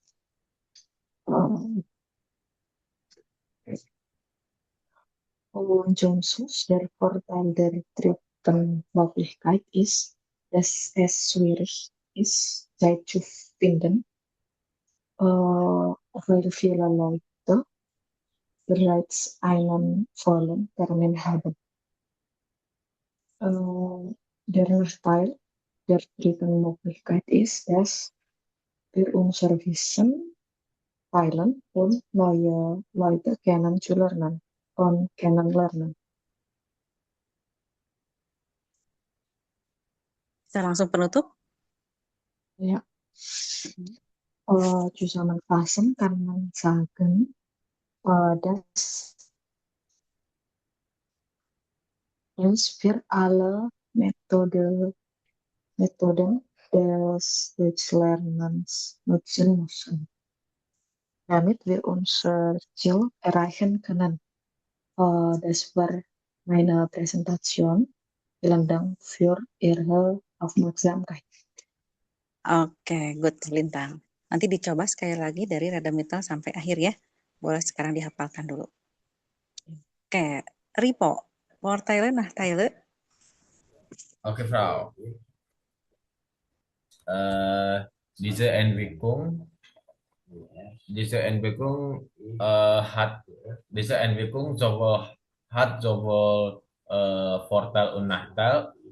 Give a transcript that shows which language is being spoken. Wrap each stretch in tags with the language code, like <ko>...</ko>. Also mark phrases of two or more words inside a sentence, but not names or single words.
<de>Äh, und sonst der Vorteil der dritten Möglichkeit ist, dass es schwierig ist, Zeit zu finden, weil viele Leute bereits einen vollen Termin haben. Der Nachteil der dritten Möglichkeit ist, dass wir unser Wissen teilen und neue Leute kennenzulernen und kennenlernen.</de> <id>Kita langsung penutup.</id> <de>Ja. Zusammenfassen kann man sagen, dass wir alle Methoden des Deutschlernens nutzen müssen, damit wir unser Ziel erreichen können. Das war meine Präsentation. Vielen Dank für Ihre Aufmerksamkeit.</de> <id>Oke, good, Lintang. Nanti dicoba sekali lagi dari rada middle sampai akhir ya. Boleh sekarang dihafalkan dulu. Oke, Ripo.</id> <de>Vorteile, Nachteile.</de> <id>Oke, Frau.</id> <de>Diese Entwicklung hat sowohl Vorteil und Nachteil.</de>